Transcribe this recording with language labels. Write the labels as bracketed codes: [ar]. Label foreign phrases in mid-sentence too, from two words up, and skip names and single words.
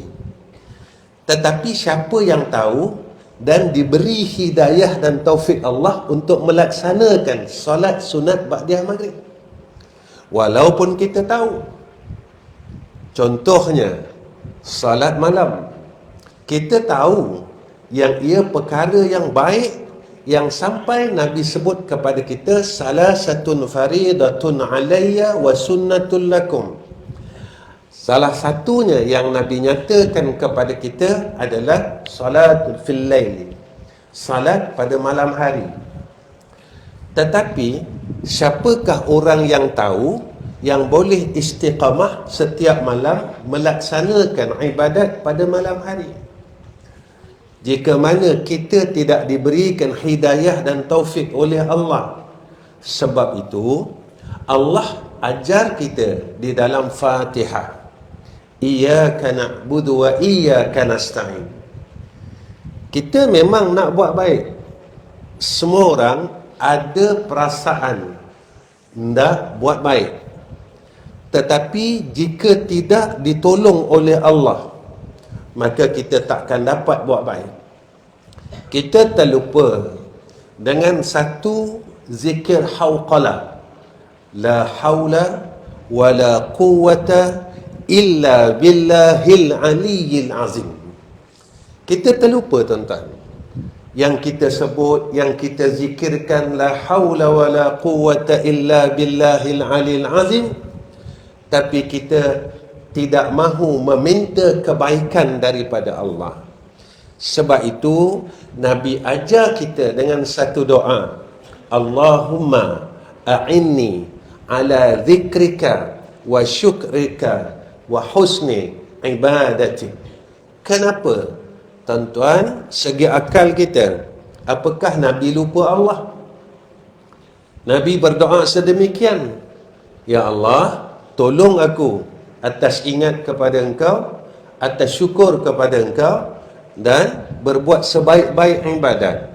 [ms] Tetapi siapa yang tahu dan diberi hidayah dan taufik Allah untuk melaksanakan solat sunat ba'diyah maghrib, walaupun kita tahu, contohnya solat malam, kita tahu yang ia perkara yang baik, yang sampai Nabi sebut kepada kita, [ar] ثلاثة فريضة علي وسنة لكم. [ms] Salah satunya yang Nabi nyatakan kepada kita adalah [ar] صلاة في الليل, [ms] salat pada malam hari. Tetapi siapakah orang yang tahu yang boleh istiqamah setiap malam melaksanakan ibadat pada malam hari? Jika mana kita tidak diberikan hidayah dan taufik oleh Allah. Sebab itu Allah ajar kita di dalam Fatihah, [ar] إياك نعبد وإياك نستعين. [ms] Kita memang nak buat baik. Semua orang ada perasaan nak buat baik. Tetapi jika tidak ditolong oleh Allah, maka kita takkan dapat buat baik. Kita terlupa dengan satu zikir hauqalah, [ar] لا حول ولا قوة إلا بالله العلي العظيم. [ms] Kita terlupa, tuan-tuan. Yang kita sebut, yang kita zikirkan, [ar] لا حول ولا قوة إلا بالله العلي العظيم, [ms] tapi kita tidak mahu meminta kebaikan daripada Allah. Sebab itu Nabi ajar kita dengan satu doa, [ar] اللهم أعني على ذكرك وشكرك وحسن عبادتي. [ms] Kenapa? Tuan-tuan, segi akal kita, apakah Nabi lupa Allah? Nabi berdoa sedemikian, ya Allah, tolong aku atas ingat kepada Engkau, atas syukur kepada Engkau, dan berbuat sebaik-baik ibadat.